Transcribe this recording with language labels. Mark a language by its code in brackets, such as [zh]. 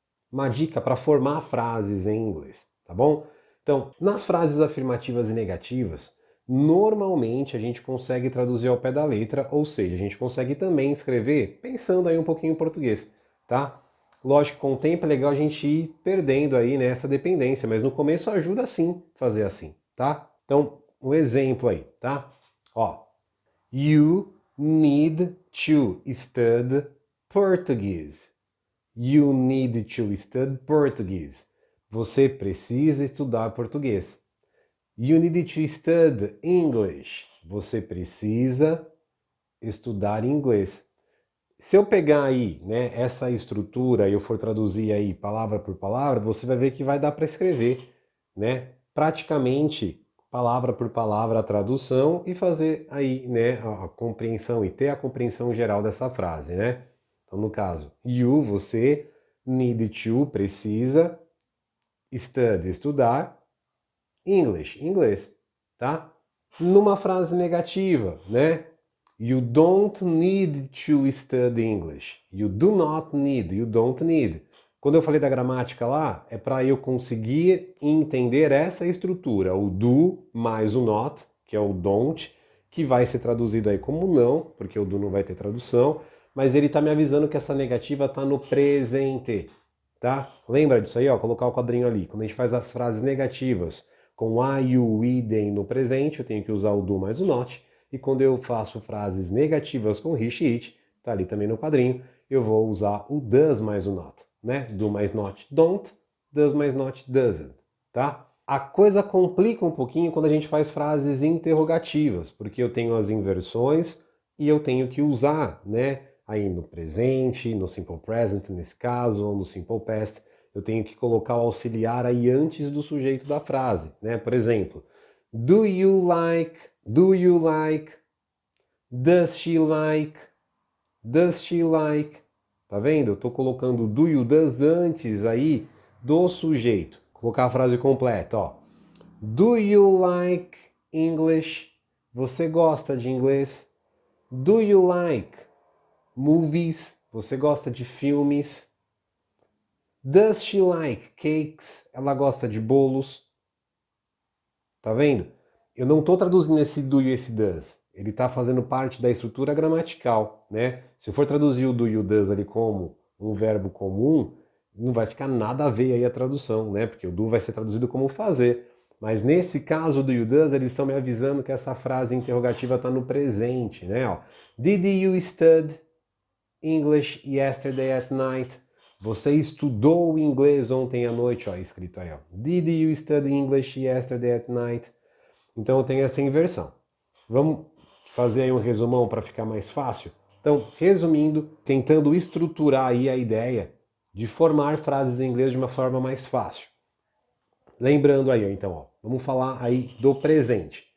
[pt] Uma dica para formar frases em inglês, tá bom? Então, nas frases afirmativas e negativas, normalmente a gente consegue traduzir ao pé da letra, ou seja, a gente consegue também escrever pensando aí um pouquinho em português, tá? Lógico que com o tempo é legal a gente ir perdendo aí, né, essa dependência, mas no começo ajuda sim fazer assim, tá? Então, um exemplo aí, tá? [en] Ó, you need to study Portuguese. You need to study Portuguese. [pt] Você precisa estudar português. [en] You need to study English. [pt] Você precisa estudar inglês. Se eu pegar aí, né, essa estrutura e eu for traduzir aí palavra por palavra, você vai ver que vai dar para escrever, né, praticamente palavra por palavra a tradução e fazer aí, né, a compreensão e ter a compreensão geral dessa frase, né? Então, no caso, you, você, need to, precisa, study, estudar, English, inglês, tá? Numa frase negativa, né? [en] You don't need to study English. You do not need, you don't need. [pt] Quando eu falei da gramática lá, é para eu conseguir entender essa estrutura, o do mais o not, que é o don't, que vai ser traduzido aí como não, porque o do não vai ter tradução, mas ele está me avisando que essa negativa está no presente, tá? Lembra disso aí, ó, colocar o quadrinho ali. Quando a gente faz as frases negativas com I, you, we, them no presente, eu tenho que usar o do mais o not. E quando eu faço frases negativas com he, she, it, tá ali também no quadrinho, eu vou usar o does mais o not, né? Do mais not don't, does mais not doesn't, tá? A coisa complica um pouquinho quando a gente faz frases interrogativas, porque eu tenho as inversões e eu tenho que usar, né? Aí no presente, no simple present nesse caso, ou no simple past, eu tenho que colocar o auxiliar aí antes do sujeito da frase, né? Por exemplo, [en] do you like, do you like, does she like, does she like. [pt] Tá vendo? Eu tô colocando do you, does antes aí do sujeito. Colocar a frase completa, ó. [en] Do you like English? [pt] Você gosta de inglês? [en] Do you like movies? [pt] Você gosta de filmes? [en] Does she like cakes? [pt] Ela gosta de bolos? Tá vendo? Eu não estou traduzindo esse do e esse does. Ele está fazendo parte da estrutura gramatical, né? Se eu for traduzir o do e o does ali como um verbo comum, não vai ficar nada a ver aí a tradução, né? Porque o do vai ser traduzido como fazer. Mas nesse caso do you does, eles estão me avisando que essa frase interrogativa está no presente, né? [en] Ó, did you study English yesterday at night? [pt] Você estudou inglês ontem à noite, ó, escrito aí, ó. [en] Did you study English yesterday at night? [pt] Então eu tenho essa inversão. Vamos fazer aí um resumão para ficar mais fácil? Então, resumindo, tentando estruturar aí a ideia de formar frases em inglês de uma forma mais fácil. Lembrando aí, então, ó, vamos falar aí do presente.